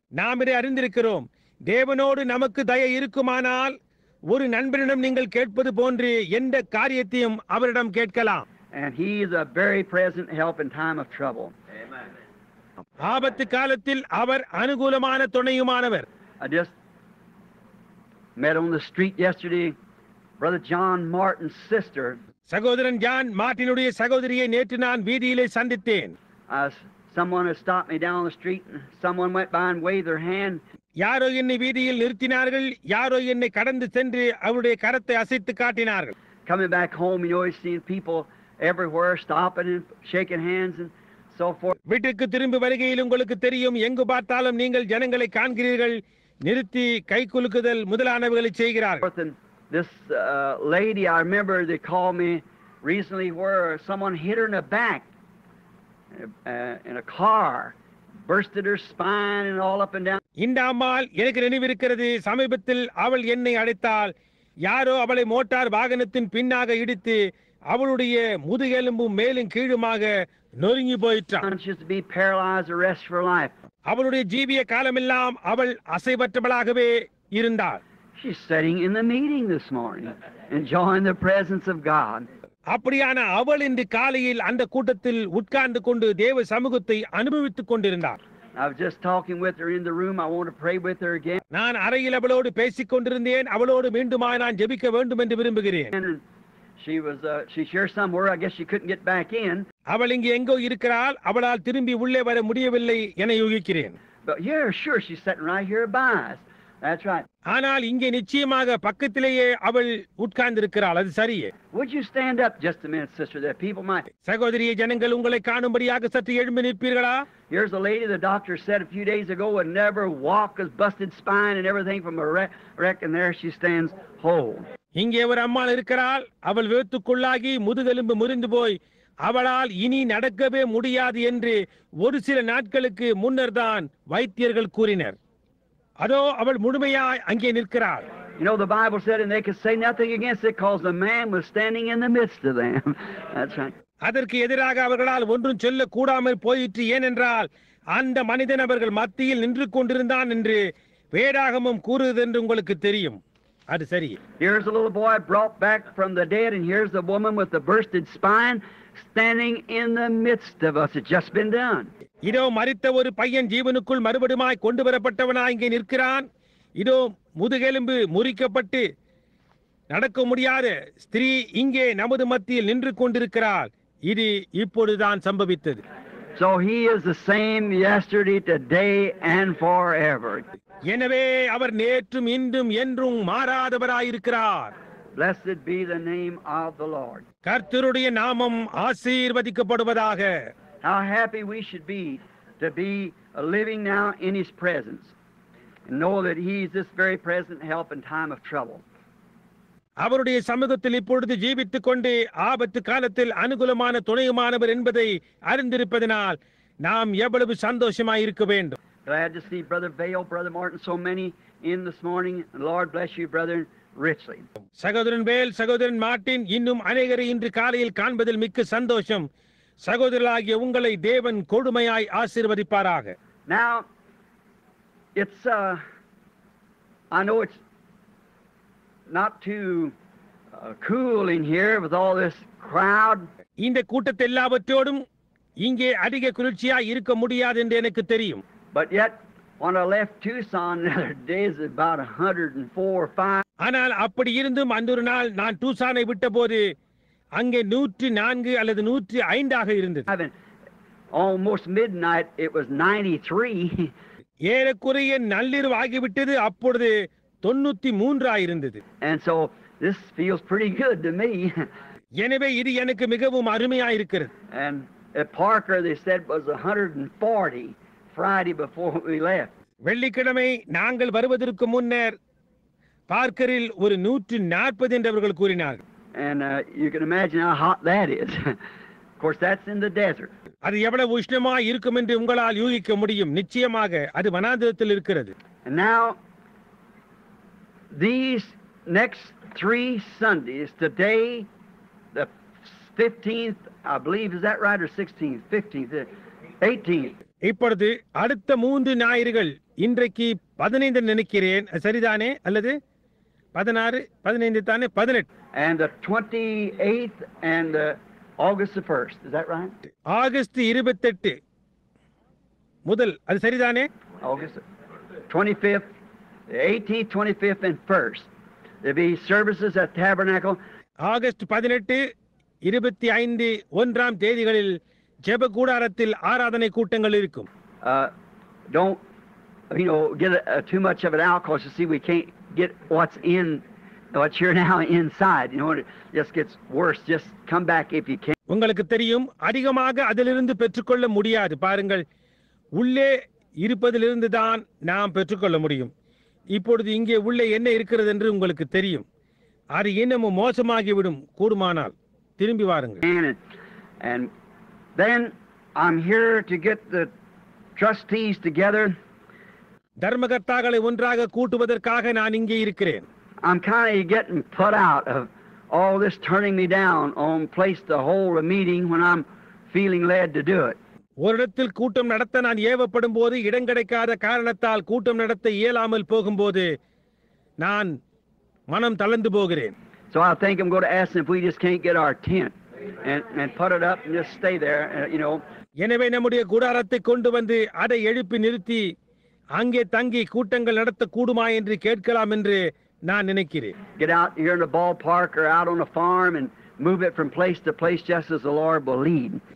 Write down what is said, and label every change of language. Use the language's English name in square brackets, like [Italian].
[Tamil] நாம் இதை அறிந்திருக்கிறோம். தேவனோடு நமக்கு தயை இருக்குமானால் ஒரு நண்பனிடம் நீங்கள் கேட்பது போன்று எந்த காரியத்தையும் அவரிடம் கேட்கலாம். [English] And He is a very present help in time of trouble. Amen. [Tamil] ஆபத்து காலத்தில் அவர் அனுகூலமான துணையுமானவர். [English] I just met on the street yesterday Brother John Martin's sister. [Tamil] சகோதரன் ஜான் மார்ட்டினுடைய சகோதரியை நேற்று நான் வீதியிலே சந்தித்தேன். [English] Someone had stopped me down the street and someone went by and waved their hand. [Tamil] யாரோ என்னை வீதியில் நிறுத்தினார்கள். யாரோ என்னை கடந்து சென்று அவருடைய கரத்தை அசைத்து காட்டினார்கள். [English] Coming back home, you know, seeing people everywhere stopping and shaking hands and so forth. [Tamil] வீட்டுக்கு திரும்பி வருகையில் உங்களுக்கு தெரியும், எங்கு பார்த்தாலும் நீங்கள் ஜனங்களை காண்கிறீர்கள், நிறுத்தி கை குலுக்குதல் முதலானவைகளை செய்கிறார்கள். [English] And this lady, I remember they called me recently where someone hit her in the back in a car, bursted her spine and all up and down. [Tamil] இந்த அம்மாள் எனக்கு நினைவிருக்கிறது. சமீபத்தில் அவள் என்னை அழைத்தாள். யாரோ அவளை மோட்டார் வாகனத்தின் பின்னாக இடித்து அவளுடைய முதுகெலும்பும் மேலும் கீழுமாக நொறுங்கி போயிட்டான். [English] She used to be paralyzed the rest of her life. [Tamil] அவளுடைய ஜீவிய காலமெல்லாம் அவள் அசைவற்றவளாகவே இருந்தாள். [English] She's sitting in the meeting this morning, enjoying the presence of God. [Tamil] அப்படியான அவள் இன்று காலையில் அந்த கூட்டத்தில் உட்கார்ந்து கொண்டு தேவ சமூகத்தை அனுபவித்துக் கொண்டிருந்தார். [English] I was just talking with her in the room. I want to pray with her again. [Tamil] நான் அறையில் அவளோடு பேசிக் கொண்டிருந்தேன். அவளோடு மீண்டுமாய் நான் ஜெபிக்க வேண்டும் என்று விரும்புகிறேன். [English] She shared somewhere. I guess she couldn't get back in. [Tamil] அவள் இங்கே எங்கோ இருக்கிறாள். அவளால் திரும்பி உள்ளே வர முடியவில்லை என யூகிக்கிறேன். [English] But yeah, sure, she's sitting right here by us. That's right. [Tamil] ஆனால் இங்கே நிச்சயமாக பக்கத்திலேயே அவள் உட்கார்ந்து இருக்கிறாள். அது சரியே. [English] Would you stand up just a minute, sister, that people might... [Tamil] சகோதரியே, ஜனங்கள் உங்களை காணும்படியாக சற்று எழும்பி நிற்பீர்களா? [English] Here's a lady the doctor said a few days ago would never walk, has busted spine and everything from a wreck, and there she stands whole. [Tamil] இங்கே ஒரு அம்மாள் இருக்கிறாள். அவள் விபத்துக்குள்ளாகி முதுகெலும்பு முறிந்து போய் அவளால் இனி நடக்கவே முடியாது என்று ஒரு சில நாட்களுக்கு முன்னர் தான் வைத்தியர்கள் கூறினர். அதோ அவள் முழுமையாய் அங்கே நிற்கிறாள். [English] You know, the Bible said, and they could say nothing against it because the man was standing in the midst of them. That's right. [Tamil] அதற்கு எதிராக அவர்களால் ஒன்றும் சொல்ல கூடாமல் போயிற்று. ஏனென்றால் அந்த மனிதன் அவர்கள் மத்தியில் நின்று கொண்டிருந்தான் என்று வேதாகமம் கூறுகிறது என்று உங்களுக்கு தெரியும். அது சரி. [English] Here's a little boy brought back from the dead, and here's the woman with the bursted spine standing in the midst of us. It's just been done. [Tamil] இதோ மரித்த ஒரு பையன் ஜீவனுக்குள் மறுபடியுமாய் கொண்டு வரப்பட்டவனாய் இங்கே நிற்கிறான். இதோ முதுகெலும்பு முறிக்கப்பட்டு நடக்க முடியாத ஸ்திரீ இங்கே நமது மத்தியில் நின்று கொண்டிருக்கிறாள். இது இப்பொழுதுதான் சம்பவித்தது. [English] So he is the same yesterday, today and forever. [Tamil] எனவே அவர் நேற்றும் இன்றும் என்றும் மாறாதவராயிருக்கிறார். [English] Blessed be the name of the Lord. [Tamil] கர்த்தருடைய நாமம் ஆசீர்வதிக்கப்படுவதாக. [English] How happy we should be to be living now in His presence and know that He is this very present help in time of trouble. [Tamil] அவருடைய சமூகத்தில் இப்பொழுது ஜீவித்துக் கொண்டு ஆபத்து காலத்தில் அனுகூலமான துணையுமானவர் என்பதை அறிந்திருப்பதனால் நாம் எவ்வளவு சந்தோஷமாய் இருக்க வேண்டும். [English] Glad to see Brother Vale, Brother Martin, so many in this morning. And Lord bless you, brethren, richly. [Tamil] சகோதரன் வேல், சகோதரன் மார்ட்டின், இன்னும் அநேகரை இன்று காலையில் காண்பதில் மிக்க சந்தோஷம். சகோதரர்களாகிய உங்களை தேவன் கொடுமையாய் ஆசீர்வதிப்பாராக. [English] Now, it's I know it's not too cool in here with all this crowd. [Tamil] இந்த கூட்டத்தை எல்லாவற்றோடும் இங்கே அதிக குளிர்ச்சியாய் இருக்க முடியாது என்று எனக்கு தெரியும். [English] But yet, when I left Tucson the other day, it's about 104 or 5. [Tamil] ஆனால் அப்படி இருந்தும் அன்றொரு நாள் நான் டூசானை விட்டபோது அங்கே 104 அல்லது 105 ஆக இருந்தது. [English] Almost midnight, it was 93. [Tamil] ஏறக்குறைய நள்ளிரவு ஆகிவிட்டது, அப்பொழுது 93 ஆயிருந்தது. [English] And so this feels pretty good to me. [Tamil] எனவே இது எனக்கு மிகவும் அருமையாயிருக்கிறது. [English] And at Parker they said was 140 Friday before we left. [Tamil] வெள்ளிக்கிழமை நாங்கள் வருவதற்கு முன்னர் பார்க்கரில் ஒரு 140 என்று அவர்கள் கூறினார்கள். [English] And you can imagine how hot that is. Of course that's in the desert. [Tamil] அது எவ்வளவு உஷ்ணமாய் இருக்கும் என்று உங்களால் யூகிக்க முடியும். நிச்சயமாக அது வனாந்திரத்தில் இருக்கிறது. [English] And now these next 3 Sundays, today the 15th, I believe, is that right, or 16th, 15th, 18th. [Tamil] இப்பொழுது அடுத்த 3 ஞாயிறுகள், இன்றைக்கு 15 நினைக்கிறேன், சரிதானே? அல்லது 16, 15 தானே? 18. [English] And the 28th and August the 1st, is that right? [Tamil] August 28 முதல், அது சரிதானே? [English] August 25th, the 18th, 25th and 1st. There'll be services at Tabernacle. [Tamil] August 18, 25, 1ஆம் தேதிகளில் ஜெப கூடாரத்தில் ஆராதனை கூட்டங்கள் இருக்கும். [English] Don't get too much of it out, because you see we can't get what's here now inside. It just gets worse. Just come back if you can. [Tamil] உங்களுக்கு தெரியும், அதிகமாக அதிலிருந்து பெற்றுக்கொள்ள முடியாது. பாருங்கள், உள்ளே இருப்பதிலிருந்து தான் நாம் பெற்றுக்கொள்ள முடியும். இப்பொழுது இங்கே உள்ளே என்ன இருக்கிறது என்று உங்களுக்கு தெரியும். அது இன்னமும் மோசமாகிவிடும். கூடுமானால் திரும்பி வாருங்கள். [English] And then I'm here to get the trustees together. [Tamil] தர்மகர்த்தாக்களை ஒன்றாக கூட்டுவதற்காக நான் இங்கே இருக்கிறேன். [English] I'm kind of getting put out of all this turning me down on place to hold a meeting when I'm feeling led to do it. [Tamil] ஒரு இடத்தில் கூட்டம் நடத்த நான் ஏவப்படும் போது இடம் கிடைக்காத காரணத்தால் கூட்டம் நடத்த இயலாமல் போகும்போது நான் மனம் தளர்ந்து போகிறேன். [English] So I think I'm going to ask them if we just can't get our tent and put it up and just stay there, [Tamil] எனவே நம்முடைய கூடாரத்தை கொண்டு வந்து அதை எழுப்பி நிறுத்தி அங்கே தங்கி கூட்டங்கள் நடத்த கூடுமா என்று கேட்கலாம் என்று நான் நினைக்கிறேன். [English] Get out here in the ballpark or out on a farm and move it from place to place just as the Lord will lead.